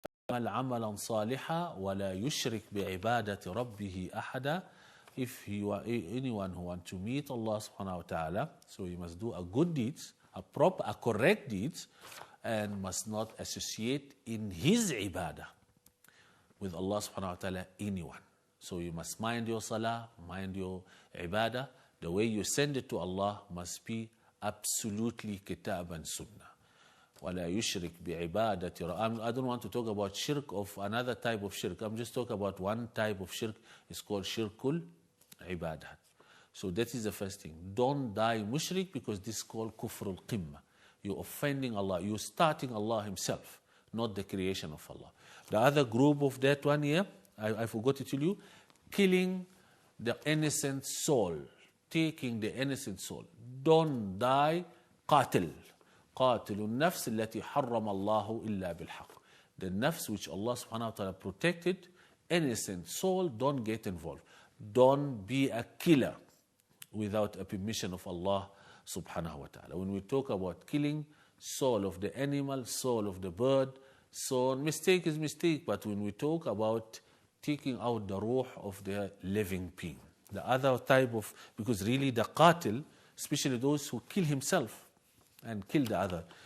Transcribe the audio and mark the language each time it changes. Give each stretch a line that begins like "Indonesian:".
Arabic: عملا صالحا ولا يشرك بعبادة ربه أحدا.
English: If you are anyone who wants to meet Allah subhanahu wa ta'ala, so you must do a good deeds, a correct deeds, and must not associate in his ibadah with Allah subhanahu wa ta'ala anyone. So you must mind your salah, mind your ibadah. The way you send it to Allah must be absolutely kitab and sunnah.
Arabic: وَلَا يُشْرِكْ بِعِبَادَةِ.
English: I don't want to talk about shirk of another type of shirk. I'm just talking about one type of shirk. It's called shirkul ibadat. So that is the first thing. Don't die mushrik, because this is called kufrul qimma. You're offending Allah. You're starting Allah himself, not the creation of Allah. The other group of that one here, I forgot to tell you, killing the innocent soul, taking the innocent soul. Don't die qatil.
Arabic: قاتل النفس التي حرم الله إلا بالحق.
English: The nafs which Allah subhanahu wa ta'ala protected, innocent soul, don't get involved. Don't be a killer without a permission of Allah subhanahu wa ta'ala. When we talk about killing, soul of the animal, soul of the bird, so mistake is mistake, but when we talk about taking out the ruh of the living being, the other type of, because really the qatil, especially those who kill himself and kill the other.